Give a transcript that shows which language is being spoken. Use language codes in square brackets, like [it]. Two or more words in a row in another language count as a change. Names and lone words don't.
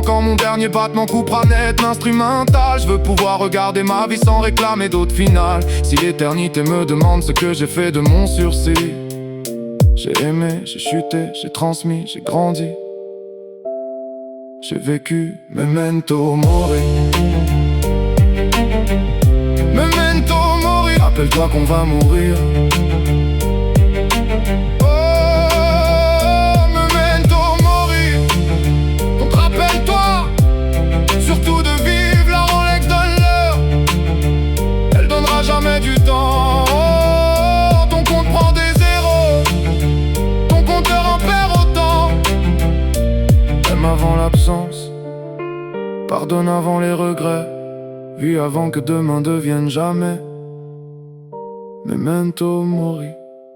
[fr] Quand mon dernier battement coupera net l'instrumental, je veux pouvoir regarder ma vie sans réclamer d'autres finales. Si l'éternité me demande ce que j'ai fait de mon sursis, j'ai aimé, j'ai chuté, j'ai transmis, j'ai grandi, j'ai vécu. [la] Memento mori, memento mori, [fr] rappelle-toi qu'on va mourir. Jamais du temps, ton compte prend des zéros, ton compteur en perd autant. Aime avant l'absence, pardonne avant les regrets, vis avant que demain devienne jamais. [la] Memento mori.